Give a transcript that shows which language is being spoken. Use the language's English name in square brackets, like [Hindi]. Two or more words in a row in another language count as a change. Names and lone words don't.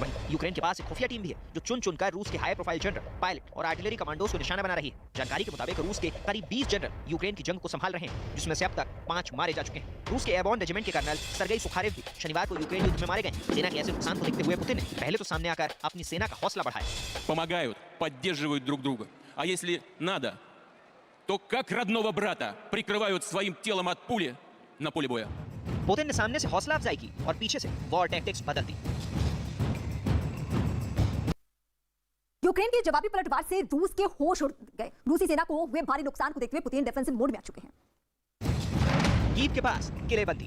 [Hindi] वहीं यूक्रेन के पास एक खुफिया टीम भी है जो चुन चुनकर रूस के [English] high profile [Hindi] जनरल, पायलट और [English] artillery commandos [Hindi] को निशाना बना रही है। जानकारी के मुताबिक रूस के करीब 20 जनरल यूक्रेन की जंग को संभाल रहे हैं, जिसमें से अब तक 5 मारे जा चुके हैं। रूस के [English] airborne regiment [Hindi] के कर्नल सर्गेई सुखारेव भी शनिवार को यूक्रेन युद्ध में मारे गए। सेना के ऐसे नुकसान को देखते हुए पुतिन ने पहले तो सामने आकर अपनी सेना का हौसला बढ़ाया। [Russian] Помогают, поддерживают друг друга. А если надо, то как родного брата прикрывают своим телом от пули на поле боя. [Hindi] पुतिन ने सामने से हौसला अफजाई की और पीछे से [English] war tactics [Hindi] बदल दी। यूक्रेन के जवाबी पलटवार से रूस के होश उड़ गए। रूसी सेना को हुए भारी नुकसान को देखते हुए पुतिन [English] defensive mode [Hindi] में आ चुके हैं। कीव के पास किलेबंदी।